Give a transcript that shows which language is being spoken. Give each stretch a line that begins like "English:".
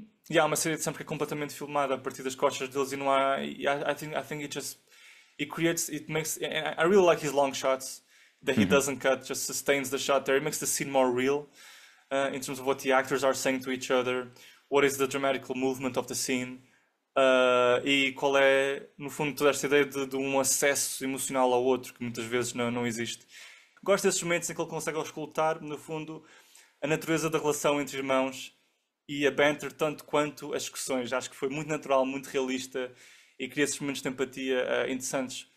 Portuguese: E há uma série de sempre que é completamente filmada a partir das costas deles e não há.
English: I think it creates it makes I really like his long shots that he Uhum. doesn't cut, just sustains the shot there. It makes the scene more real in terms of what the actors are saying to each other, what is the dramatical movement of the scene.
Portuguese: E qual é, no fundo, toda esta ideia de um acesso emocional ao outro que muitas vezes não existe. Gosto desses momentos em que ele consegue auscultar, no fundo, a natureza da relação entre irmãos e a banter tanto quanto as discussões. Acho que foi muito natural, muito realista e cria esses momentos de empatia interessantes.